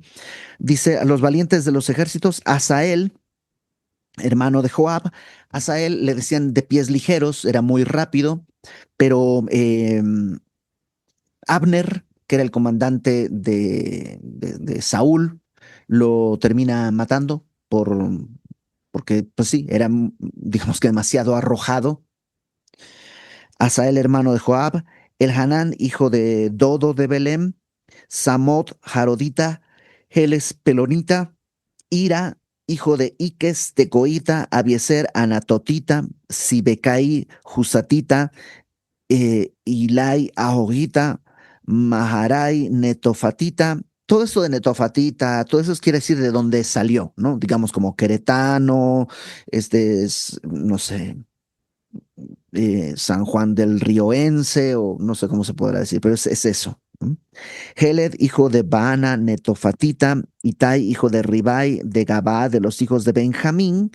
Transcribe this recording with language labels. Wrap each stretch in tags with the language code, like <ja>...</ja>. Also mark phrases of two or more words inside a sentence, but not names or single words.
<es>Dice, a los valientes de los ejércitos, Asael, hermano de Joab, Asael le decían de pies ligeros, era muy rápido, pero Abner, que era el comandante de Saúl, lo termina matando porque, pues sí, era, digamos que demasiado arrojado. Asael, hermano de Joab, Elhanán, hijo de Dodo de Belém, Samot, Jarodita, Heles, Pelonita, Ira, hijo de Iques, Tecoita, Abieser, Anatotita, Sibekai, Jusatita, Ilai, Ahogita, Maharai, Netofatita. Todo eso de Netofatita, todo eso quiere decir de dónde salió, ¿no? Digamos como queretano, no sé, San Juan del Rioense, o no sé cómo se podrá decir, pero es eso, ¿no? Heled, hijo de Baana, Netofatita, Itai, hijo de Ribai, de Gabá, de los hijos de Benjamín.</es>